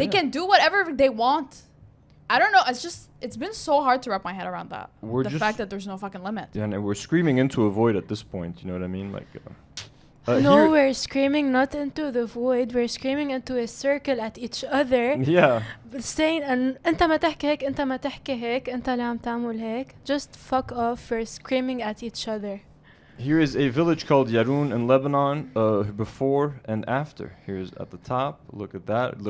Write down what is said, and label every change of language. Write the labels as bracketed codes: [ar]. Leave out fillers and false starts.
[en] They can do whatever they want. I don't know. It's been so hard to wrap my head around that. The fact that there's no fucking limit. Yeah, and we're screaming into a void at this point. You know what I mean? Like. No, we're screaming not into the void. We're screaming into a circle at each other. Yeah. Saying [ar] أنت ما تحكي هيك أنت ما تحكي هيك أنت اللي عم تعمل هيك. [en] Just fuck off. We're screaming at each other. Here is a village called Yarun in Lebanon, before and after. Here's at the top. Look at that.